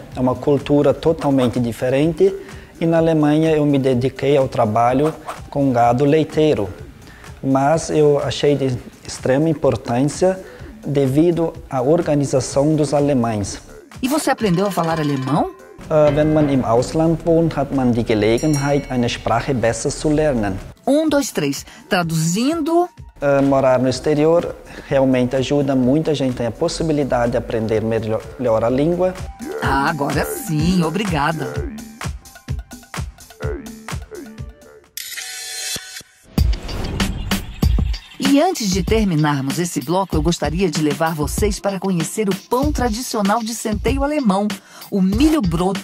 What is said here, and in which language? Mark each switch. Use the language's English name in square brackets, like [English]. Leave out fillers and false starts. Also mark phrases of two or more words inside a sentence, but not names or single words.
[Portuguese] É uma cultura totalmente diferente. E na Alemanha eu me dediquei ao trabalho com gado leiteiro. Mas eu achei de extrema importância devido à organização dos alemães. E você aprendeu a falar alemão? [German] Wenn man im Ausland wohnt, hat man die Gelegenheit, eine Sprache besser zu lernen. [Portuguese] 1, 2, 3. Traduzindo... Morar no exterior realmente ajuda. Muita gente tem a possibilidade de aprender melhor a língua. Ah, agora sim. Obrigada. E antes de terminarmos esse bloco, eu gostaria de levar vocês para conhecer o pão tradicional de centeio alemão, o Milho-Brot.